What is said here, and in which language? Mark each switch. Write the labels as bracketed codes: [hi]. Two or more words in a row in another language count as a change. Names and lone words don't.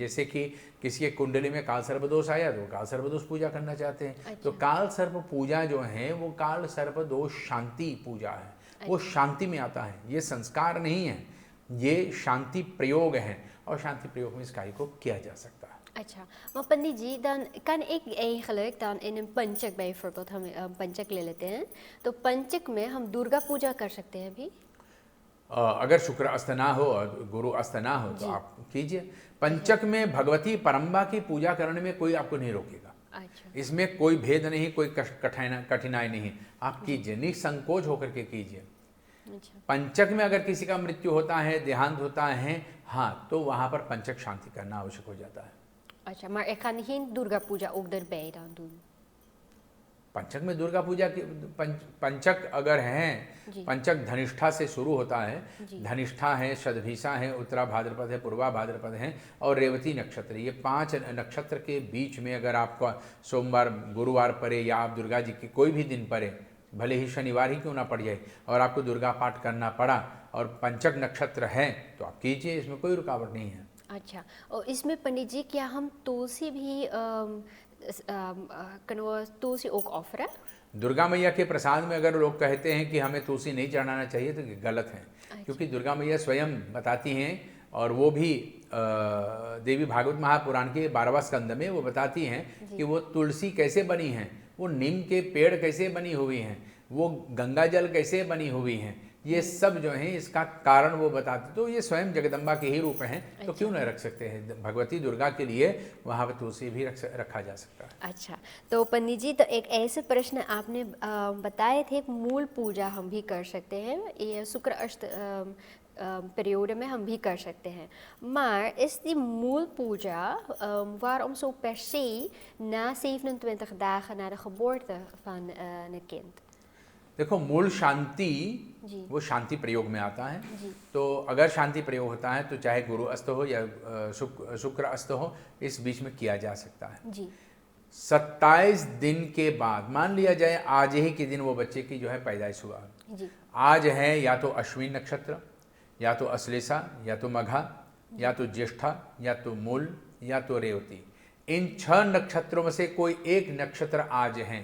[hi] जैसे कि किसी के कुंडली में काल सर्प दोष आया तो काल सर्प दोष पूजा करना चाहते हैं। अच्छा। तो काल सर्प पूजा जो है वो काल सर्प दोष शांति पूजा है। वो अच्छा। शांति में आता है, ये संस्कार नहीं है, ये शांति प्रयोग है और शांति प्रयोग में इस कार्य को किया जा सकता है। अच्छा, maar पंडित जी, [nl] dan kan ik eigenlijk dan in een पंचक bijvoorbeeld, [hi] हम पंचक ले लेते हैं, तो पंचक में हम दुर्गा पूजा कर सकते हैं भी? अगर शुक्र अस्त ना हो और गुरु अस्त ना हो तो आप कीजिए। पंचक में भगवती परम्बा की पूजा करने में कोई आपको नहीं रोकेगा। अच्छा। इसमें कोई भेद नहीं, कोई कठिनाई नहीं, आप कीजिए, निसंकोच होकर के कीजिए। अच्छा। पंचक में अगर किसी का मृत्यु होता है, देहांत होता है, हाँ, तो वहाँ पर पंचक शांति करना आवश्यक हो जाता है। अच्छा, [nl] maar ik ga geen [hi] दुर्गा पूजा [nl] ook erbij dan doen? [hi] पंचक में दुर्गा पूजा की पंचक अगर हैं, पंचक धनिष्ठा से शुरू होता है। धनिष्ठा है, शतभिषा है, उत्तरा भाद्रपद है, पूर्वा भाद्रपद है और रेवती नक्षत्र, ये 5 नक्षत्र के बीच में अगर आपका सोमवार गुरुवार पड़े या आप दुर्गा जी के कोई भी दिन पड़े, भले ही शनिवार ही क्यों ना पड़ जाए, और आपको दुर्गा पाठ करना पड़ा और पंचक नक्षत्र है तो आप कीजिए, इसमें कोई रुकावट नहीं है। अच्छा, और इसमें पंडित जी क्या हम तुलसी भी तुलसी [nl] ook offeren? [hi] दुर्गा मैया के प्रसाद में अगर लोग कहते हैं कि हमें तुलसी नहीं चढ़ाना चाहिए तो ये गलत है। अच्छा। क्योंकि दुर्गा मैया स्वयं बताती हैं और वो भी देवी भागवत महापुराण के 12वां स्कंद में वो बताती हैं कि वो तुलसी कैसे बनी हैं, वो नीम के पेड़ कैसे बनी हुई हैं, वो गंगा जल कैसे बनी हुई हैं, ये सब जो है इसका कारण वो बताते। तो ये स्वयं जगदम्बा के ही रूप हैं, तो क्यों नहीं रख सकते हैं। भगवती दुर्गा के लिए वहाँ पर तुलसी भी रखा जा सकता है। अच्छा, तो पंडित जी, तो एक ऐसे प्रश्न आपने बताए थे, मूल पूजा हम भी कर सकते हैं, ये शुक्र अष्ट periode में हम भी कर सकते हैं, [nl] maar is die moelpuja waarom zo per se na 27 dagen na de geboorte van een kind? [hi] देखो, मूल शांति वो शांति प्रयोग में आता है। तो अगर शांति प्रयोग होता है तो चाहे गुरु अस्त हो या शुक्र अस्त हो, इस बीच में किया जा सकता है। जी। 27 दिन के बाद, मान लिया जाए आज ही के दिन वो बच्चे की जो है पैदाइश हुआ, आज है या तो अश्विन नक्षत्र, या तो अश्लेषा, या तो मघा, या तो ज्येष्ठा, या तो मूल, या तो रेवती, इन 6 नक्षत्रों में से कोई एक नक्षत्र आज हैं।